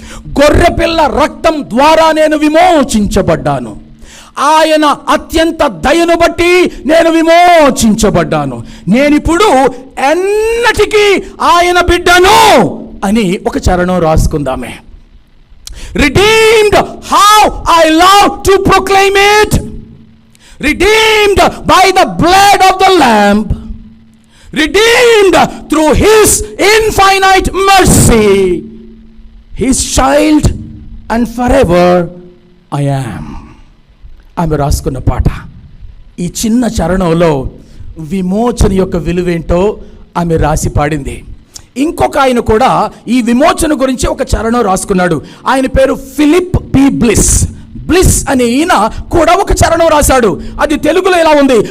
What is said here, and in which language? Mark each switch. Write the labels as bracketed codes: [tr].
[te] గొర్రెపిల్ల రక్తం ద్వారా నేను విమోచించబడ్డాను. ఆయన అత్యంత దయను బట్టి నేను విమోచించబడ్డాను. నేనిప్పుడు ఎన్నటికీ ఆయన బిడ్డను అని ఒక చరణం రాసుకుందామే. [en] Redeemed, how I love to proclaim it. Redeemed by the blood of the Lamb. Redeemed through His infinite mercy. His child and forever I am. [te] ఆమె రాసుకున్న పాట. ఈ చిన్న చరణంలో విమోచన యొక్క విలువేంటో ఆమె రాసి పాడింది. ఇంకొక ఆయన కూడా ఈ విమోచన గురించి ఒక చరణం రాసుకున్నాడు. ఆయన పేరు ఫిలిప్ పి బ్లిస్. బ్లిస్ అనే ఈయన కూడా ఒక చరణం రాశాడు. అది తెలుగులో ఇలా ఉంది.